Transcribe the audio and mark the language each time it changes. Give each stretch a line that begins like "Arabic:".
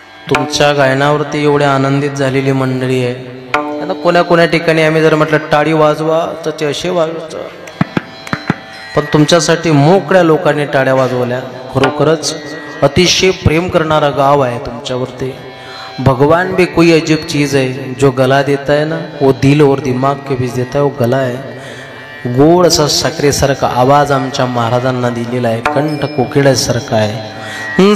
Marathi: तुमच्या गायनावरती एवढी आनंदित झालेली मंडळी आहे. आता कोण्या ठिकाणी आम्ही जर म्हटलं टाळी वाजवा तर ते असे वाजवायचं, पण तुमच्यासाठी मोकळ्या लोकांनी टाळ्या वाजवल्या. खरोखरच अतिशय प्रेम करणारा गाव आहे तुमच्यावरती।
Hindi: भगवान भी कोई अजीब चीज है, जो गला देता है ना वो दिल और दिमाग के बीच देता है, वो गला है।
Marathi: गोड असा साखरेसारखा आवाज आमच्या महाराजांना दिलेला आहे, कंठ कोकिळ्यासारखा आहे।